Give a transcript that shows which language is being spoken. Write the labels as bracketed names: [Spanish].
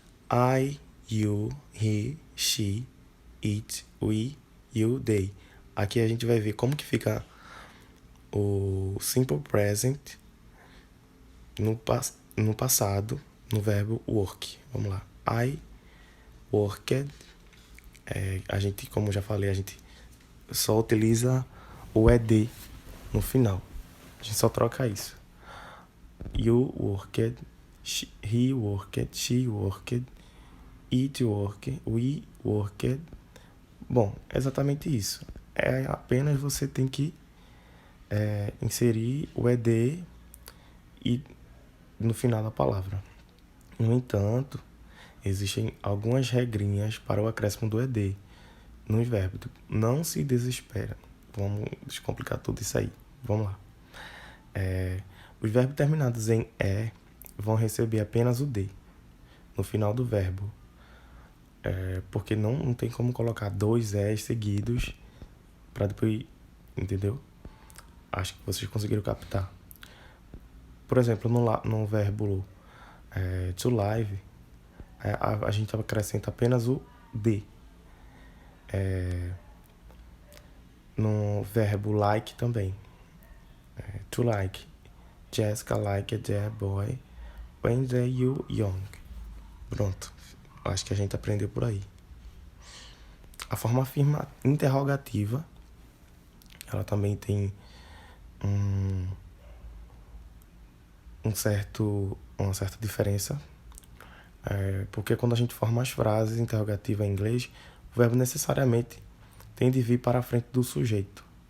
[English] I, you, he, she, it, we, you, they. [Portuguese] Aqui a gente vai ver como que fica o Simple Present no passado, no verbo work. Vamos lá. [English] I worked. [Portuguese] A gente, como já falei, a gente só utiliza o ed no final. A gente só troca isso. [English] You worked, he worked, she worked, it worked, we worked. [Portuguese] Bom, é exatamente isso. É apenas você tem que inserir o ed e no final da palavra. No entanto, existem algumas regrinhas para o acréscimo do ed nos verbos. Não se desespera. Vamos descomplicar tudo isso aí. Vamos lá. Os verbos terminados em e vão receber apenas o d no final do verbo. Porque não tem como colocar dois es seguidos para depois... Entendeu? Acho que vocês conseguiram captar. Por exemplo, no verbo to live, a gente acrescenta apenas o d. No verbo like também. To like. [English] Jessica like a dear boy when they you young. [Portuguese] Pronto. Acho que a gente aprendeu por aí. A forma interrogativa, ela também tem uma certa diferença. Porque quando a gente forma as frases interrogativas em inglês, o verbo necessariamente tem de vir para a frente do sujeito.